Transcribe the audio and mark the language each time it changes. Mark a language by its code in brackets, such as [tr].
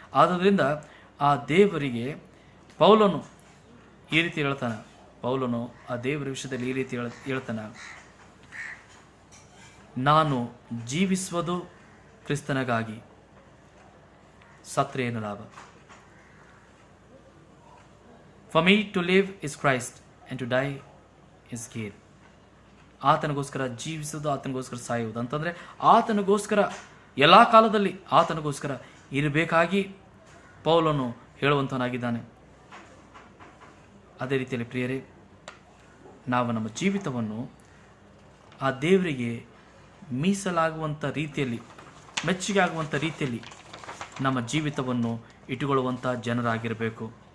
[kn] ಆದ್ದರಿಂದ ಆ ದೇವರಿಗೆ ಪೌಲನು ಈ ರೀತಿ ಹೇಳ್ತಾನೆ, ಪೌಲನು ಆ ದೇವರ ವಿಷಯದಲ್ಲಿ ಈ ರೀತಿ ಹೇಳ್ತಾನೆ, ನಾನು ಜೀವಿಸುವುದು ಕ್ರಿಸ್ತನಿಗಾಗಿ, ಸತ್ರೆ ಏನು ಲಾಭ. [en] For me to live is Christ and to die is gain. [kn] ಆತನಿಗೋಸ್ಕರ ಜೀವಿಸುವುದು, ಆತನಿಗೋಸ್ಕರ ಸಾಯುವುದು ಅಂತಂದರೆ ಆತನಿಗೋಸ್ಕರ ಎಲ್ಲ ಕಾಲದಲ್ಲಿ ಆತನಿಗೋಸ್ಕರ ಇರಬೇಕಾಗಿ ಪೌಲನು ಹೇಳುವಂತನಾಗಿದ್ದಾನೆ. ಅದೇ ರೀತಿಯಲ್ಲಿ ಪ್ರಿಯರೇ, ನಾವು ನಮ್ಮ ಜೀವಿತವನ್ನು ಆ ದೇವರಿಗೆ ಮೀಸಲಾಗುವಂಥ ರೀತಿಯಲ್ಲಿ, ಮೆಚ್ಚುಗೆ ಆಗುವಂಥ ರೀತಿಯಲ್ಲಿ ನಮ್ಮ ಜೀವಿತವನ್ನು ಇಟ್ಟುಕೊಳ್ಳುವಂಥ ಜನರಾಗಿರಬೇಕು.